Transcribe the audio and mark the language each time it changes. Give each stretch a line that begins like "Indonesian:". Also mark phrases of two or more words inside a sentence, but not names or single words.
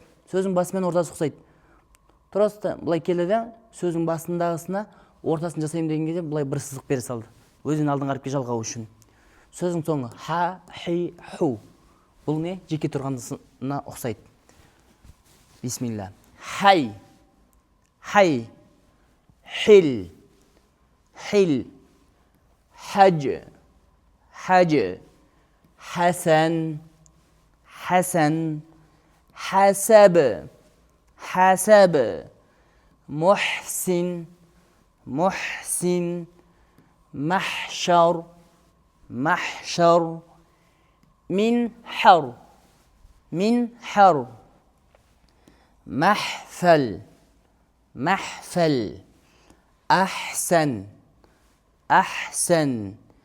Kazakh: Сөздің басы мен ортасы ұқсайды. Тұрасты бұлай келеді, сөздің басындағысына ортасын жасайым деген кезде бұлай бір сызық бере салды. Өзінің алдың әріпке жалғау үшін. Сөздің соңы ха-хи-ху. Бұл не? Жеке тұрғандысына ұқсайды.
Arabic: بسم الله. حي. حي. خيل. خيل. حج. حج. حسن. حسن. حسب. حسب. محسن. محسن. محشر محشر منحر منحر محفل محفل أحسن أحسن